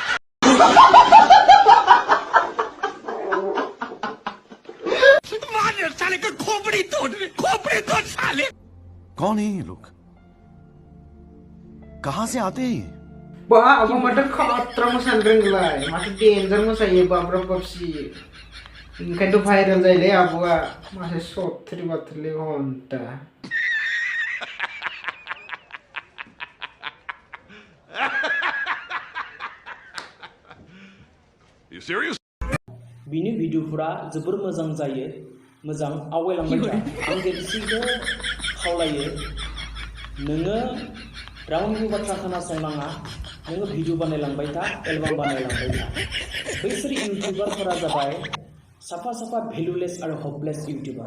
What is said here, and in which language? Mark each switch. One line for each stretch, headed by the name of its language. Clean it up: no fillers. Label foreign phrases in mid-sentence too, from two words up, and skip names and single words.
Hindi: साले का खोपड़ी तोड़ साले कौन है ये लोग कहां से आते हैं
Bodo: बा abang माथो खतरा मोसानो रोंगोलाय माथो डेन्जार मोसायो बाब्राब बाबसि ओंखायनोथ' भाइरेल जायोलै आब'आ माथो सथ्रि बाथ्रि घन्टा बिनि भिडिअफोरा जोबोर मोजां जायो मोजां आवगायलांबाय था आं गेमस्रिखौ खावलायो नोङो रावनिबो बाथ्रा खोनासंनाङा नोङो भिडिअ बानायलांबाय था एलबाम बानायलांबाय था बैसोर इउटिउबारफोरा जाबाय साफा भेलुलेस आरो हपलेस इउटिउबार